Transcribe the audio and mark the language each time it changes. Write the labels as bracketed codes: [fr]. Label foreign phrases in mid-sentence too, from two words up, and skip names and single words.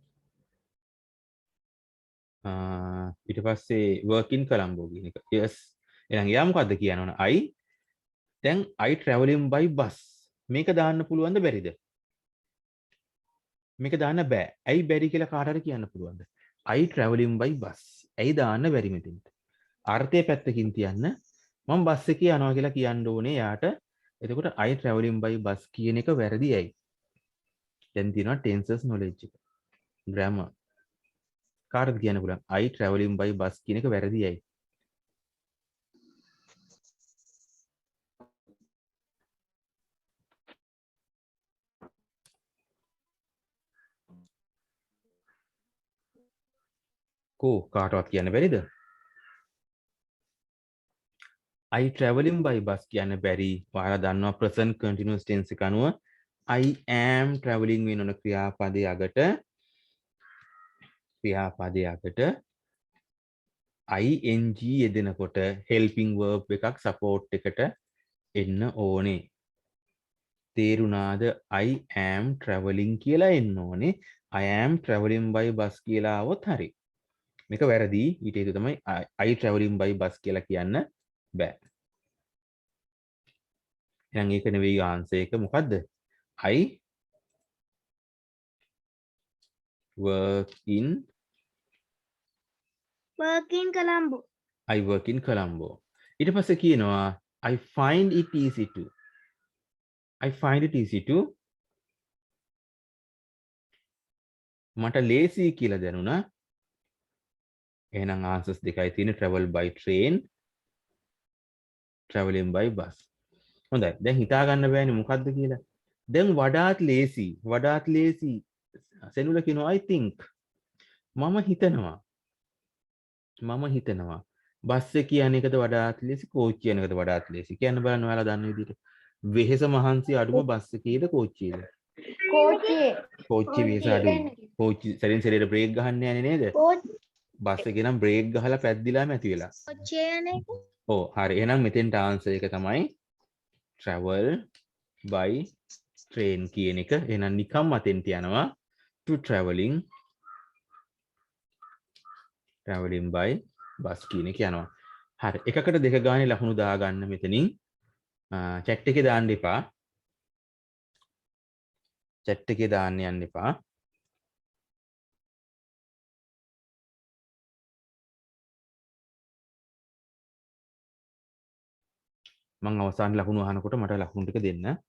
[si] ඊට පස්සේ [en] work in Colombo [si] කියන එක. Yes. එහෙනම් එයා මොකද්ද කියනවනේ I දැන් [en] I traveling by bus. [si] මේක දාන්න පුළුවන්ද බැරිද? මේක දාන්න බෑ. ඇයි බැරි කියලා කාට හරි කියන්න පුළුවන්ද? [en] I traveling by bus. [si] ඇයි දාන්න බැරි මෙතෙන්ට? අර්ථය පැත්තකින් තියන්න. මම බස් එකේ යනවා කියලා කියන්න ඕනේ යාට. එතකොට [en] I traveling by bus [si] කියන එක වැරදි ඇයි? දැන් තියෙනවා [en] tenses knowledge [si] එක. grammar. කාටද කියන්න පුළුවන්? [en] I traveling by bus [si] කියන එක වැරදි ඇයි? කෝ කාටවත් කියන්න බැරිද? [en] I traveling by bus [si] කියන්න බැරි. ඔයාලා දන්නවා [en] present continuous tense [si] එක අනුව [en] I am traveling [si] වෙන ක්‍රියාපදයේ අගට ing යෙදෙනකොට [en] helping verb [si] එකක් support එකට එන්න ඕනේ. තේරුණාද? [en] I am traveling [si] කියලා එන්න ඕනේ. [en] I am traveling by bus [si] කියලා આવොත් හරි. මේක වැරදි. ඊට හේතුව තමයි [en] I traveling by bus [si] කියලා කියන්න බෑ. එහෙනම් ඒක නෙවෙයි ආන්සර් එක. මොකද්ද? [en] I work in Colombo. I work in Colombo. [si] ඊට පස්සේ කියනවා [en] I find it easy to. I find it easy to. [si] මට ලේසි කියලා දැනුණා. එහෙනම් ආන්සර්ස් දෙකයි තියෙන්නේ [en] travel by train, traveling by bus. [si] හොඳයි. දැන් හිතා ගන්න බෑනේ මොකද්ද කියලා. දැන් වඩාත් ලේසි සෙනුල කියනවා [en] I think. [si] මම හිතනවා බස් එක කියන එකද වඩාත් ලේසි කෝච් කියන එකද වඩාත් ලේසි කියන්න බලන්න ඔයාලා දන්න විදිහට වෙහෙස මහන්සි අඩුම බස් එකේද කෝච්චියේද කෝච්චි වෙහෙස අඩුයි කෝච්චි සැරින් සැරේට බ්‍රේක් ගහන්න යන්නේ නේද බස් එකේ නම් බ්‍රේක් ගහලා පැද්දිලාම ඇති වෙලා ඔව් හරි එහෙනම් මෙතෙන්ට ආන්සර් එක තමයි [en] travel by train [si] කියන එක එහෙනම් නිකම් අතෙන්ට යනවා [en] to traveling by [si] බස් කියන එක යනවා. හරි. එකකට දෙක ගානේ ලකුණු දාගන්න මෙතනින්. chat එකේ දාන්න එපා. chat එකේ දාන්න යන්න එපා. මම අවසාන ලකුණු අහනකොට මට ලකුණු ටික දෙන්න.